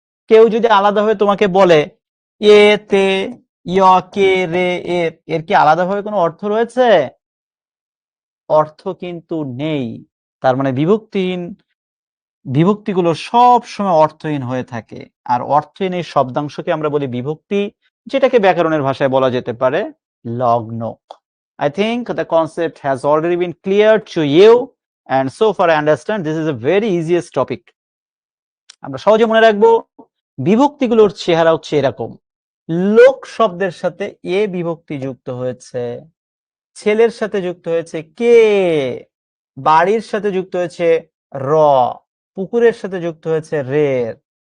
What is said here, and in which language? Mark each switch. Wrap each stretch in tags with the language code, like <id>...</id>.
<bn>কেউ যদি আলাদাভাবে তোমাকে বলে এ তে ইয় কে রে এর কি আলাদাভাবে কোনো অর্থ রয়েছে? অর্থ কিন্তু নেই। তার মানে বিভক্তিগুলো সব সময় অর্থহীন হয়ে থাকে। আর অর্থহীন এই শব্দাংশকে আমরা বলি বিভক্তি, যেটাকে ব্যাকরণের ভাষায় বলা যেতে পারে লগ্ন।</bn> <en>I think the concept has already been clear to you, and so far I understand this is a very easiest topic.</en> <bn>আমরা সহজে মনে রাখবো বিভক্তিগুলোর চেহারা হচ্ছে এরকম। লোক শব্দের সাথে এ বিভক্তি যুক্ত হয়েছে, ছেলের সাথে যুক্ত হয়েছে কে, বাড়ির সাথে যুক্ত হয়েছে র, পুকুরের সাথে যুক্ত হয়েছে রের।</bn>